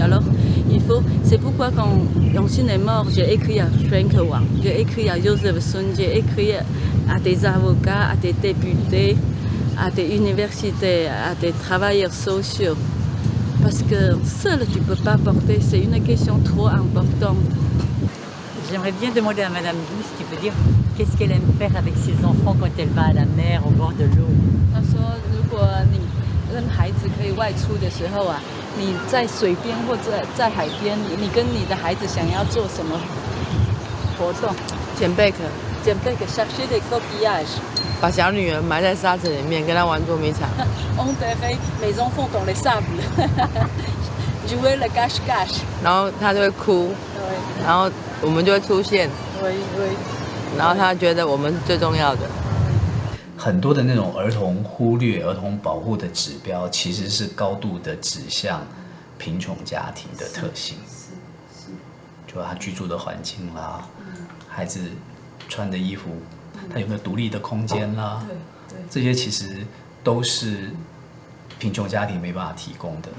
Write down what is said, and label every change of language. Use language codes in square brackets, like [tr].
[fr] Alors, c'est pourquoi quand Yongxin est mort, j'ai écrit à Frank Wang, j'ai écrit à Joseph Sun, j'ai écrit à des avocats, à des députés, à des universités, à des travailleurs sociaux. Parce que seul tu ne peux pas porter, c'est une question trop importante. J'aimerais bien demander à Madame Douce, qui peut dire qu'est-ce qu'elle aime faire avec ses enfants quand elle va à la mer, au bord de l'eau. [zh] 她说，如果你跟孩子可以外出的时候啊，你在水边或者在海边，你跟你的孩子想要做什么活动？捡贝壳，捡贝壳 [fr] chercher des coquillages。 [zh] 把小女儿埋在沙子里面，跟她玩捉迷藏。 [fr] On dirait mes enfants dans les sables， jouer le cache-cache。 [zh] 然后她就会哭，然后我们就会出现，然后她觉得我们是最重要的。很多的那种儿童忽略、儿童保护的指标，其实是高度的指向贫穷家庭的特性，就他居住的环境啦，孩子穿的衣服，他有没有独立的空间啦，这些其实都是贫穷家庭没办法提供的。